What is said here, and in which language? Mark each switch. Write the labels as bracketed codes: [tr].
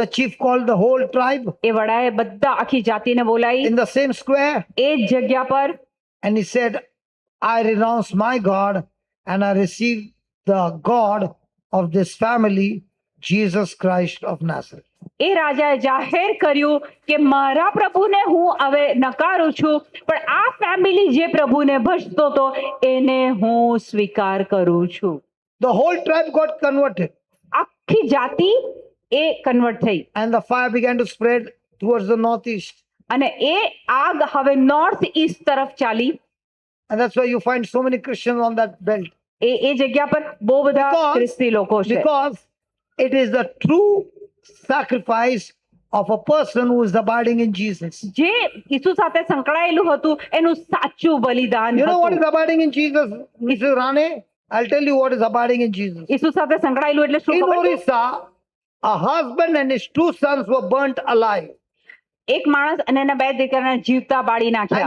[en] the chief called the whole tribe [gu] એ વડાએ બધા આખી જાતિને બોલાવી [en] in the same square [gu] એ જ જગ્યા પર, [en] and he said, "I renounce my God and I receive the God of this family, Jesus Christ of Nazareth." [gu] એ રાજાએ જાહેર કર્યું કે મારા પ્રભુને હું હવે નકારું છું, પણ આ ફેમિલી જે પ્રભુને ભજતો હતો એને હું સ્વીકાર કરું છું. [en] The whole tribe got converted [gu] આખી જાતિ એ કન્વર્ટ થઈ [en] and the fire began to spread towards the northeast. [gu] અને એ આગ હવે નોર્થ ઈસ્ટ તરફ ચાલી. [en] And that's why you find so many Christians on that belt. [gu] એ જગ્યા પર બહુ બધા ખ્રિસ્તી લોકો છે, [en] Because it is the true sacrifice of a person who is abiding in Jesus. [gu] જે ઈસુ સાથે સંકળાયેલું હતું એનું સાચું બલિદાન [en] You know what [gu] હતું. [en] is abiding in Jesus, Mrs. Rane? I'll tell you what is abiding in Jesus. [gu] ઈસુ સાથે સંકળાયેલું એટલે શું [en] In [gu] ખબર છે? [en] Orissa, a husband and his two sons were burnt alive. [gu] એક માણસ અને એના બે દીકરાને જીવતા બાળી નાખ્યા.